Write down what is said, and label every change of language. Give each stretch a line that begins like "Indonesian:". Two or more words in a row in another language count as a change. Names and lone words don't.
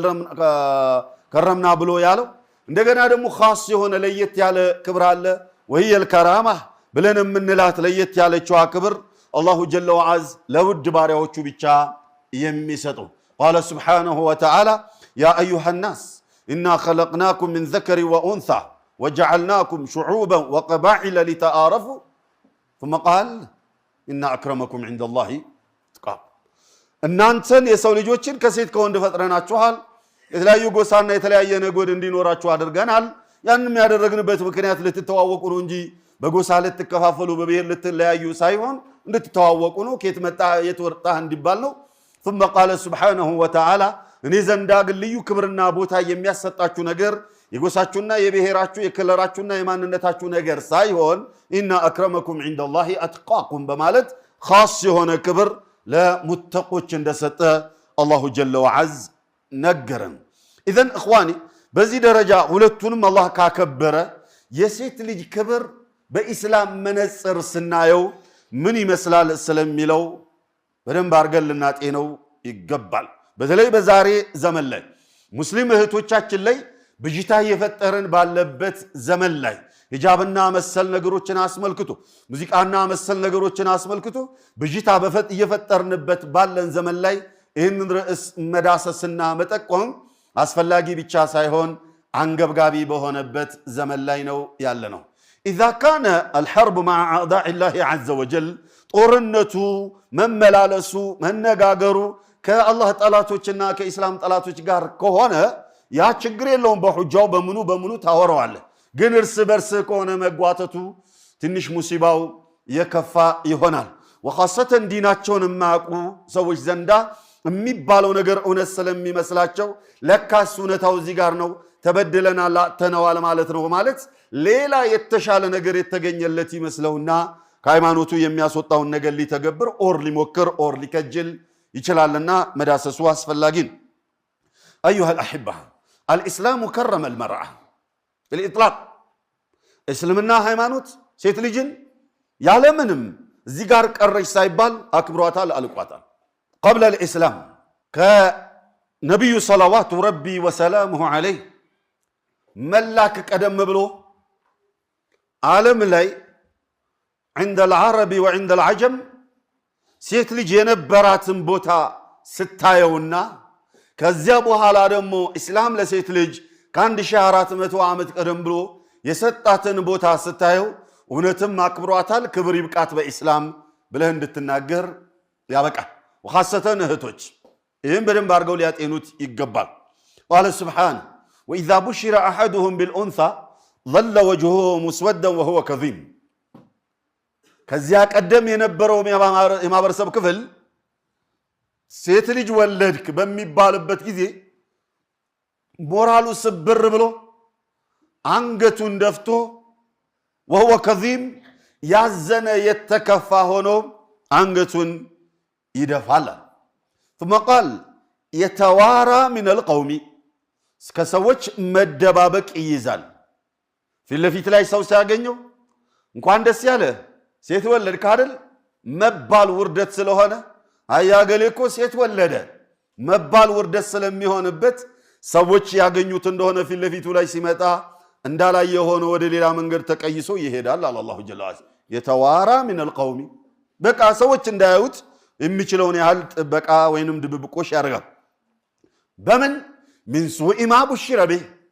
Amharic: ከረምና ብሎ ያለው እንደገና ደግሞ خاص የሆነ ለየት ያለ ክብር አለ
Arabic: وهي الكرامه
Amharic: ብለን የምንላት ለየት ያለችዋ ክብር
Arabic: الله جل وعز
Amharic: ለውድ ባሪያዎቹ ብቻ የሚሰጠው
Arabic: قال سبحانه وتعالى يا ايها الناس انا خلقناكم من ذكر وانثى وجعلناكم شعوبا وقبائل لتعارفوا ثم قال ان اكرمكم عند الله اتقاكم
Amharic: እናንተን የሰው ልጆችን ከሴት ከወንድ ፈጥረናችኋል የተለያዩ ጎሳና የተለያየ ነገድ እንዲኖራችሁ አድርገናል ያንንም ያደረግንበት ምክንያት ልትተዋወቁ ነው እንጂ በጎሳ ልትከፋፈሉ በብሔር ልትለያዩ ሳይሆን እንድትተዋወቁ ነው ከየት መጣ የት ወጣህ እንዲባል ነው
Arabic: ثم قال سبحانه وتعالى
Amharic: እኔ ዘንዳ ግን ልዩ ክብርና ቦታ የሚያሰጣችሁ ነገር የጎሳችሁና የብሔራችሁ የከለራችሁና የማንነታችሁ ነገር ሳይሆን
Arabic: إن أكرمكم عند الله أتقاكم
Amharic: በማለት خاص የሆነ ክብር ለሙተቆች እንደሰጠ
Arabic: الله جل وعز
Amharic: ነገረን
Arabic: اذا اخواني
Amharic: በዚህ ደረጃ ሁለቱንም አላህ ካከበረ የሴት ልጅ ክብር በእስላም መነጽር ስናየው ምን ይመስላል ስለሚለው በደንብ አርገን ልናጤነው ይገባል በተለይ በዛሬ ዘመን ላይ ሙስሊም እህቶቻችን ላይ ብጅታ እየፈጠረን ባለበት ዘመን ላይ ሂጃብና መሰል ነገሮችን አስመልክቶ ሙዚቃና መሰል ነገሮችን አስመልክቶ ብጅታ እየፈጠርንበት ባለን ዘመን ላይ ይህንን ርዕስ መዳሰስና መጠቆም አስፈላጊ ብቻ ሳይሆን አንገብጋቢ በሆነበት ዘመን ላይ ነው ያለነው
Arabic: اذا كان الحرب مع اعداء الله عز وجل
Amharic: ጦርነቱ መመላለሱ መነጋገሩ ከአላህ ጠላቶችና ከኢስላም ጠላቶች ጋር ከሆነ ያ ችግር የለውም በሁጃው በምኑ ታወራዋለህ ግን እርስ በርስ ከሆነ መጓተቱ ትንሽ ሙሲባው የከፋ ይሆናል ወخاصة ዲናቸውን ማቁ ሰዎች ዘንዳ የሚባለው ነገር እውነት ስለሚመስላቸው ለካስ እውነታው እዚህ ጋር ነው ተበደለናል ተነዋል ማለት ነው ማለት ሌላ የተሻለ ነገር የተገኘለት ይመስለውና ከሃይማኖቱ የሚያስወጣውን ነገር ሊተገብር ኦር ሊሞክር ኦር ሊከጅል ይችላልና መዳሰሱ አስፈላጊ ነው
Arabic: ايها الاحبه الاسلام كرم المرأة بالاطلاق
Amharic: እስልምና ሃይማኖት ሴት ልጅን ያለምንም እዚህ ጋር ቀረሽ ሳይባል አክብሯታል አልቋታል
Arabic: قبل الاسلام كنبي صلوات ربي وسلامه عليه ملاك قدم
Amharic: ብሎ ዓለም ላይ
Arabic: عند العرب وعند العجم
Amharic: ሴት ልጅ የነበራትን ቦታ ስታየውና ከዚያ በኋላ ደግሞ እስላም ለሴት ልጅ ከ1400 ዓመት ቀደም ብሎ የሰጣትን ቦታ ስታየው እውነትም አክብሯታል ክብር ይብቃት በእስላም ብለህ እንድትናገር ያበቃል وخاصة እህቶች ይህን በደንብ አድርገው ሊያጤኑት ይገባል
Arabic: قال سبحانه واذا بشر احدهم بالانثى ظل وجهه مسودا وهو كظيم
Amharic: ከዚያ ቀደም የነበረው የማህበረሰብ ክፍል ሴት ልጅ ወለድክ በሚባልበት ጊዜ ሞራሉ ስብር ብሎ አንገቱን ደፍቶ
Arabic: وهو كظيم
Amharic: ያዘነ የተከፋ ሆኖ አንገቱን ይደፋል
Arabic: ثم قال يتوارى من القوم
Amharic: ከሰዎች መደባበቅ ይይዛል ፊት ላይ ሰው ሲያገኘው እንኳን ደስ ያለ ሴት ወለድክ አይደል መባል ውርደት ስለሆነ አያገሌ እኮ ሴት ወለደ መባል ውርደት ስለሚሆንበት ሰዎች ያገኙት እንደሆነ ፊት ላይ ሲመጣ እንዳላየ ሆኖ ወደ ሌላ መንገድ ተቀይሶ ይሄዳል
Arabic: الله جل وعلا يتوارى من القوم
Amharic: በቃ ሰዎች እንዳያዩት የሚችለውን ያህል ጥበቃ ወይንም ድብብቆሽ ያደርጋል በምን
Arabic: من سوء ما بشر به